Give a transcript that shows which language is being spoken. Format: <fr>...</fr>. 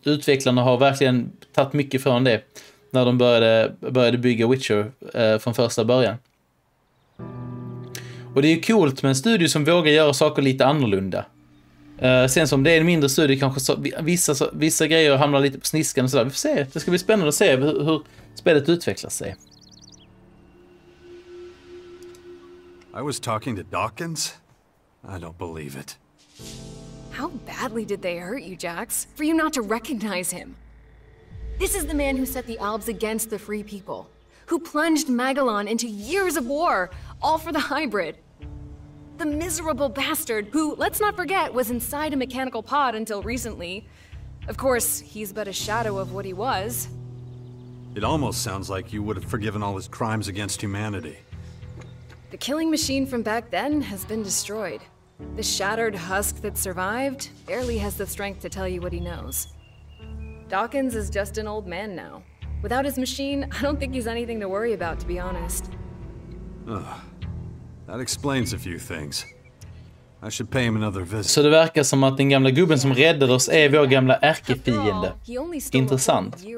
<sv>Utvecklarna har verkligen tagit mycket från det när de började bygga Witcher från första början. Och det är ju coolt med en studio som vågar göra saker lite annorlunda. Sen som det är en mindre studio kanske vissa grejer hamnar lite på sniskan och sådär. Vi får se, det ska bli spännande att se hur spelet utvecklar sig.</sv> <en>I was talking to Dawkins? I don't believe it. How badly did they hurt you, Jax, for you not to recognize him? This is the man who set the Albs against the free people, who plunged Magellan into years of war, all for the hybrid. The miserable bastard who, let's not forget, was inside a mechanical pod until recently. Of course, he's but a shadow of what he was. It almost sounds like you would have forgiven all his crimes against humanity. The killing machine from back then has been destroyed. The shattered husk that survived barely has the strength to tell you what he knows. Dawkins is just an old man now. Without his machine, I don't think he's anything to worry about, to be honest. That explains a few things. I should pay him another visit.</en> <sv>Så det verkar som att den gamla gubben som räddade oss är vår gamla ärkefiende. Intressant.</sv>